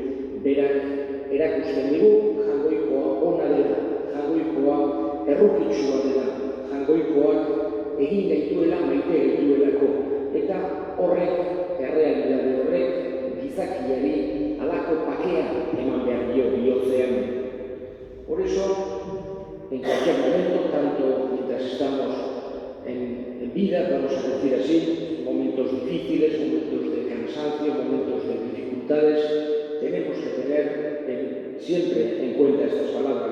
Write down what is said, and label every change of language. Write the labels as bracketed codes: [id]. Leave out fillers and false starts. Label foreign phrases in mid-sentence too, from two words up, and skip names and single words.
[eu] Berak erakusten digu Jaungoikoa ona dela, Jaungoikoa errukitsua dela, Jaungoikoak egin gaituela maite gaituelako, eta horrek, errealitate horrek, gizakiari halako pakea eman behar dio bihotzean. [es] Por eso, en cualquier momento, tanto mientras estamos en vida, vamos a decir así, momentos difíciles, momentos de cansancio, momentos de dificultades, tenemos que tener siempre en cuenta estas palabras.